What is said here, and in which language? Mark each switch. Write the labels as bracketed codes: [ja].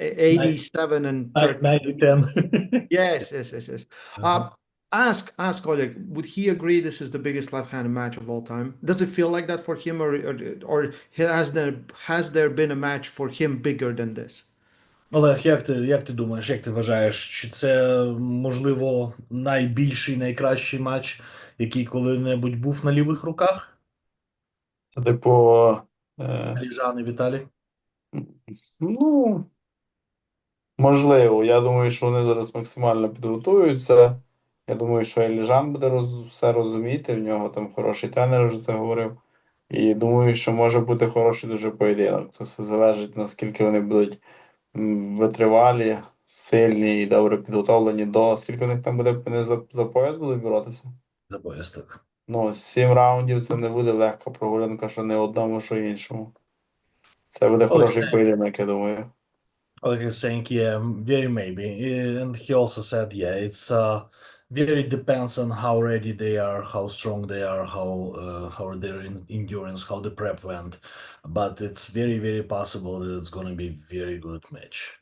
[en] 87 and 30. 9 to 10. Yes, yes, yes, yes. Uh-huh. Ask Oleg, would he agree this is the biggest left-handed match of all time? Does it feel like that for him, or has there been a match for him bigger than this? [uk] Олег, як ти думаєш, як ти вважаєш, чи це, можливо, найбільший, найкращий матч, який коли-небудь був на лівих руках? Типу, е, Аліжан і Віталій? ну, можливо. Я думаю, що вони зараз максимально підготуються. Я думаю, що Еліжан буде все розуміти, в нього там хороший тренер вже це говорив. І думаю, що може бути хороший дуже поєдинок. Це все залежить, наскільки вони будуть витривалі, сильні і добре підготовлені до. Скільки у них там буде, вони за пояс будуть боротися? За пояс, так. Ну, 7 раундів це не буде легка прогулянка, що не одному, що іншому. Це буде хороший поєдинок, я думаю. [en] Oleg is saying, yeah, very maybe. And he also said, yeah, it's very depends on how ready they are, how strong they are, how their endurance, how the prep went. But it's very, very possible that it's going to be very good match.